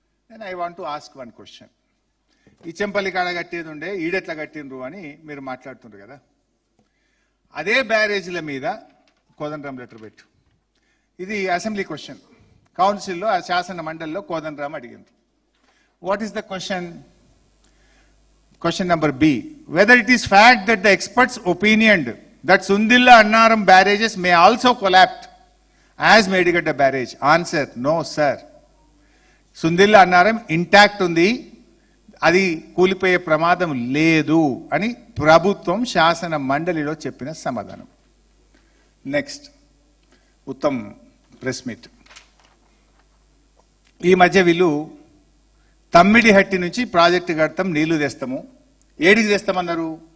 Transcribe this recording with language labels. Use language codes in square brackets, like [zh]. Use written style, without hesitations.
[te] నేను [en] I want to ask one question. [te] Ichampalli కాడ కట్టేది ఉండే, ఈడెట్లా కట్టిండ్రు అని మీరు మాట్లాడుతుండ్రు కదా. అదే బ్యారేజీల మీద కోదండరాం లెటర్ పెట్టు. ఇది అసెంబ్లీ క్వశ్చన్. కౌన్సిల్లో, శాసన మండలిలో Kodandaram అడిగిండ్రు. [en] What is the question? Question number B. Whether it is fact that the experts opinioned that Sundilla Annaram barrages may also collapse as Medigadda barrage. Answer: no, sir. Sundilla Annaram intact undi. [te] అది కూలిపోయే ప్రమాదం లేదు అని ప్రభుత్వం శాసన మండలిలో చెప్పిన సమాధానం. Next, Uttam press meet. ఈ మధ్య వీళ్ళు తమ్మిడిహట్టి నుంచి ప్రాజెక్టు కడతాం, నీళ్లు తెస్తాము. ఏడికి తెస్తామన్నారు?